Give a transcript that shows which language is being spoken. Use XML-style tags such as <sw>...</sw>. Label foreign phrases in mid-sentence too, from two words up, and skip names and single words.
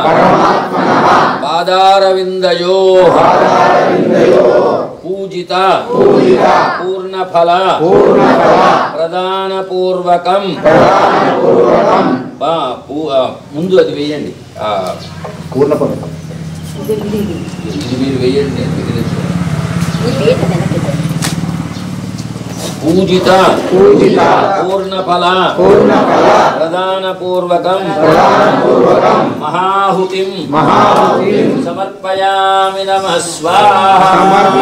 <sa>पादारविन्दयोः पूजिता पूर्णफल प्रदानपूर्वकं</sa> <te>ముందు అది వేయండి పూర్ణఫలం ఇది మీరు వేయండి</te> <sa>पूजिता पूर्णफल प्रदानपूर्वकं महाहुतिं समर्पयामि नमः स्वाहा।</sa>